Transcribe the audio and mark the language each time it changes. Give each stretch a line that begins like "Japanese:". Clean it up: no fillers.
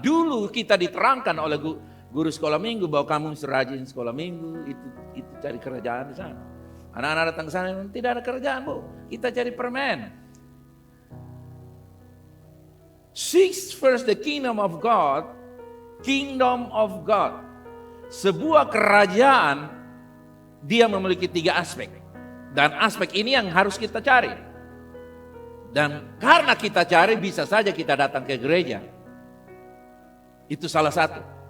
Indonesian: Dulu kita diterangkan oleh guru sekolah minggu bahwa kamu rajin sekolah minggu, itu cari kerajaan di sana. Anak-anak datang ke sana, tidak ada kerajaan, Bu. Kita cari permen.
English: Seek first the kingdom of God. Kingdom of God.
Indonesian: Sebuah kerajaan, dia memiliki 3 aspek. Dan aspek ini yang harus kita cari. Dan karena kita cari, bisa saja kita datang ke gereja. Itu salah satu.